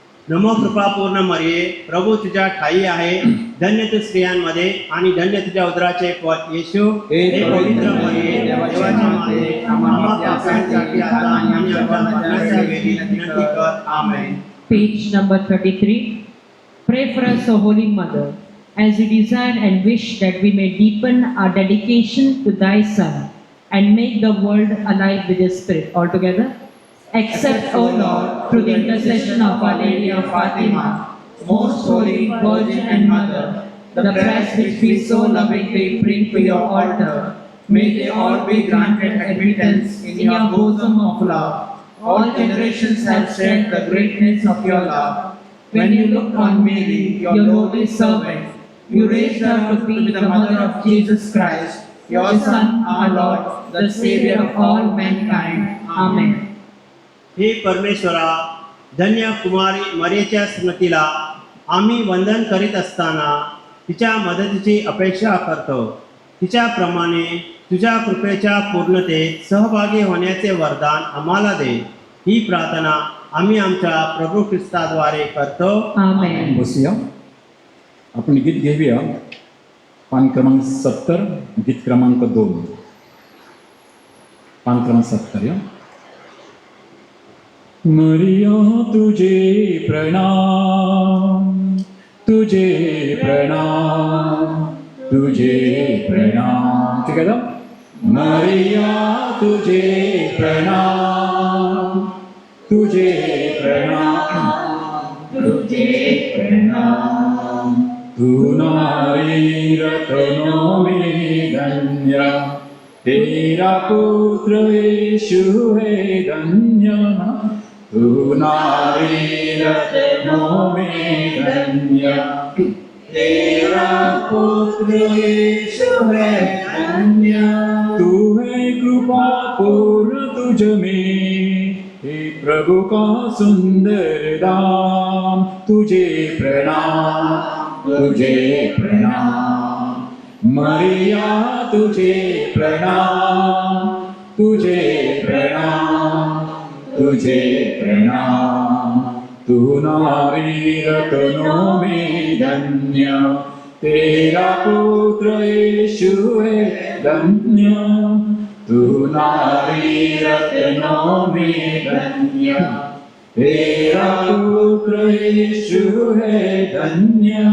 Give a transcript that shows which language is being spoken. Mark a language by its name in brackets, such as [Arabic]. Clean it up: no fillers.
[Marathi] नमो कृपापूर्ण मरिये, प्रभू तुझ्या ठाई आहे. धन्य तू स्त्रियांमध्ये आणि धन्य तुझ्या उदराचे फळ येशू. हे पवित्र मरिये, देवाची माते, आम्हा पापांसाठी आता आणि आमच्या मरणाच्या वेळी विनंती कर. आमेन. [English] Page number 33. Pray for us, O Holy Mother, as we desire and wish that we may deepen our dedication to thy Son and make the world alive with his Spirit. All together. Accept, O Lord, through the intercession of Our Lady of Fatima, most holy Virgin and Mother, the prayers which we so lovingly bring to your altar, may they all be granted admittance in your bosom of love. All generations have shared the greatness of your love. When you looked on Mary, your lowly servant, you raised her to be the mother of Jesus Christ, your Son, our Lord, the Savior of all mankind. Amen. [Marathi] हे परमेश्वरा, धन्य कुमारी मरियेच्या स्मृतीला आम्ही वंदन करीत असताना तिच्या मदतीची अपेक्षा करतो. तिच्याप्रमाणे तुझ्या कृपेच्या पूर्णतेत सहभागी होण्याचे वरदान आम्हाला दे. ही प्रार्थना आम्ही आमच्या प्रभू ख्रिस्ताद्वारे करतो. [English] Amen. [Marathi] बसूया. आपण गीत घेऊया. पान क्रमांक 70, गीत क्रमांक 2. पान क्रमांक 70 या. [Hindi] मरिया तुझे प्रणाम, तुझे प्रणाम, तुझे प्रणाम. [Marathi] ठीक आहे ना? [Hindi] मरिया तुझे प्रणाम, तुझे प्रणाम, तुझे प्रणाम. तू नारी रत्नों में धन्य, तेरा पुत्र यीशु है धन्य. तू नारी रत्नों में धन्य, तेरा पुत्र यीशु है धन्य. तू है कृपा पूर्ण तुझ में, हे प्रभु का सुंदर दाम. तुझे प्रणाम, तुझे प्रणाम. मरिया तुझे प्रणाम, तुझे प्रणाम, तुझे प्रणाम. तू नारी रत्नों में धन्य, तेरा पुत्र यीशु है धन्य. तू नारी रत्नों में धन्य, तेरा पुत्र यीशु है धन्य.